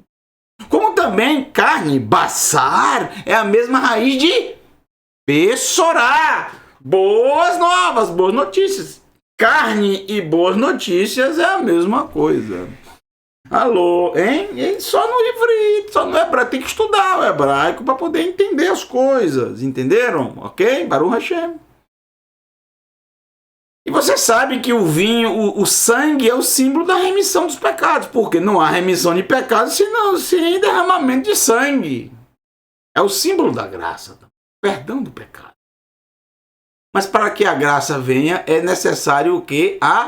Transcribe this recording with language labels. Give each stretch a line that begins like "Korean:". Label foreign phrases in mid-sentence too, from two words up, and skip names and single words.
Portuguese: Como também carne, bassar, é a mesma raiz de bessorá. Boas novas, boas notícias. Carne e boas notícias é a mesma coisa. Alô, hein? Só no ivrit, só no hebraico. Tem que estudar o hebraico para poder entender as coisas. Entenderam?
Hebrew: Ok? ברוך השם.
Portuguese: E você sabe que o vinho, o sangue é o símbolo da remissão dos pecados. Porque não há remissão de pecados sem derramamento de sangue. É o símbolo da graça, perdão do pecado. Mas para que a graça venha, é necessário o quê?